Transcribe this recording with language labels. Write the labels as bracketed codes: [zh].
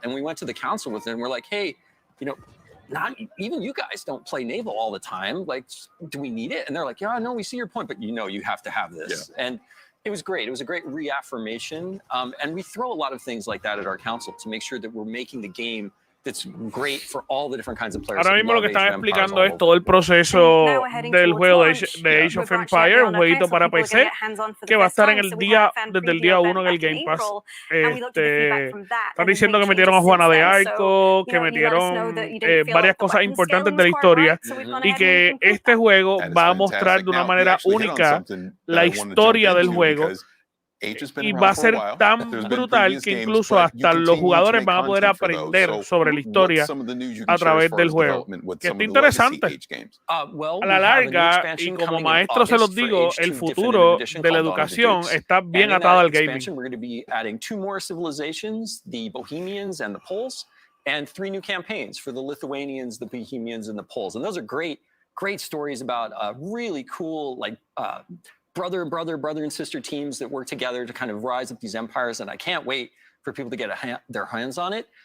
[en] And we went to the council with it and we're like, hey, you know, not even you guys don't play naval all the time. Like, do we need it? And they're like, yeah, no, we see your point, but you know, you have to have this. Yeah. And it was great. It was a great reaffirmation. And we throw a lot of things like that at our council to make sure that we're making the game that's great for all the different kinds of players. [es] Ahora mismo lo que están explicando es todo el proceso del juego de Age of Empires, un jueguito para PC que va a estar en el día, desde el día 1 en el Game Pass. Están diciendo que metieron a Juana de Arco, que metieron varias cosas importantes de la historia y que este juego va a mostrar de una manera única la historia del juego. Y va a ser tan brutal que incluso hasta los jugadores van a poder aprender sobre la historia a través del juego. Que está interesante. A la larga, y como maestro se los digo, el futuro de la educación está bien atado al gaming. [en] We're going to be adding 2 more civilizations, the Bohemians and the Poles, and 3 new campaigns for the Lithuanians, the Bohemians, and the Poles. And those are great stories about really cool, like, brother and sister teams that work together to kind of rise up these empires, and I can't wait for people to get their hands on it.